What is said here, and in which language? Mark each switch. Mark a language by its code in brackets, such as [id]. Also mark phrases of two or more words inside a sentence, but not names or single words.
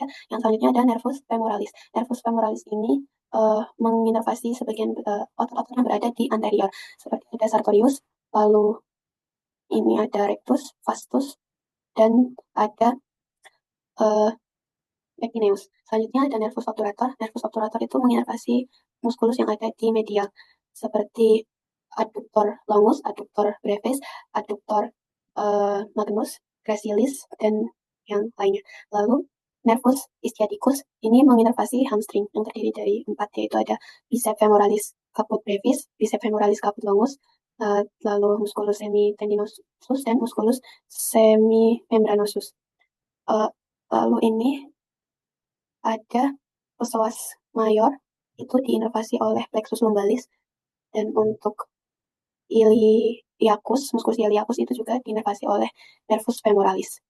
[id] Yang selanjutnya ada nervus femoralis. Nervus femoralis ini menginervasi sebagian otot-otot yang berada di anterior, seperti ada sartorius, lalu ini ada rectus, vastus, dan ada epineus. Selanjutnya ada nervus obturator. Nervus obturator itu menginervasi muskulus yang ada di medial, seperti adductor longus, adductor brevis, adductor magnus, gracilis, dan yang lainnya. Lalu nervus ischiadicus ini menginervasi hamstring yang terdiri dari 4, yaitu ada biceps femoralis caput brevis, biceps femoralis caput longus, lalu musculus semitendinosus dan musculus semimembranosus. Lalu ini ada psoas mayor itu diinervasi oleh plexus lumbalis, dan untuk iliacus, musculus iliacus itu juga diinervasi oleh nervus femoralis.